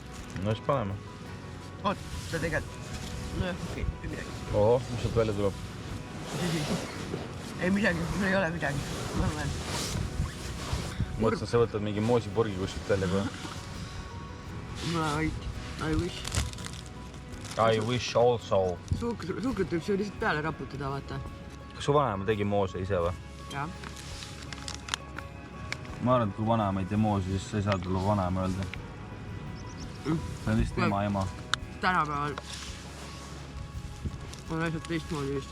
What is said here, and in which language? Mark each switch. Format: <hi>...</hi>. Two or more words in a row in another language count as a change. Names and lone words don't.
<et>No siis paneme. Oot, sa tegelikult. No jah, okei, ei midagi. Oho, mis sealt välja tuleb? Ei midagi, mul ei ole midagi. Ma olen. Mõtlesin, et sa võtad mingi moosipurgi kuskilt välja kohe. Mul on vaid.</et> <en>I wish. I wish also.</en> <et>Suhkrut võib see lihtsalt peale raputada, vaata. Kas su vanaema tegi moose ise või? Jah. Ma arvan, et kui vanaema ei tee moose, siis sa ei saa tulla vanaema öelda. See on lihtsalt ema. Tänapäeval on asjad teistmoodi vist.</et>